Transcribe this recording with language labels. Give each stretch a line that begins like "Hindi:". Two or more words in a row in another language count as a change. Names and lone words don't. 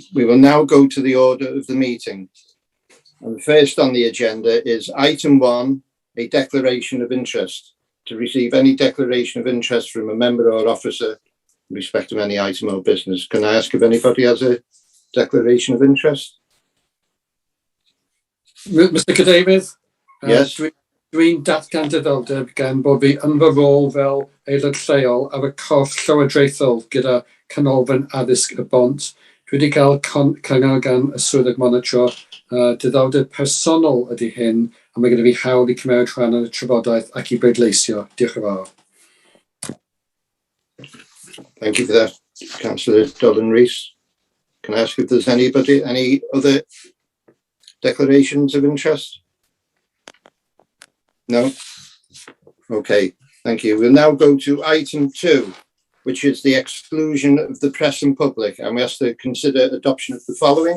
English: We will now go to the order of the meeting. And first on the agenda is item 1, a declaration of interest. To receive any declaration of interest from a member or officer in respect of any item or business. Can I ask if anybody has a declaration of interest?
Welsh: Mr Cadeirydd,
English: Yes.
Welsh: Dwi'n datgan diddordeb gan bod fi yn fy rôl fel aelod lleol ar y corff llywodraethol gyda canolfan addysg y bont. Dwi wedi cael cyngor gan y swyddog monitro. Diddordeb personol ydy hyn, a mae gyda fi hawl I cymeryd rhan yn y trafodaeth ac I bleidleisio. Diolch yn fawr.
English: Thank you for that, Councillor Dolan Rees. Can I ask if there's any other declarations of interest? No? Okay, thank you. We'll now go to item 2, which is the exclusion of the press and public, and we have to consider adoption of the following.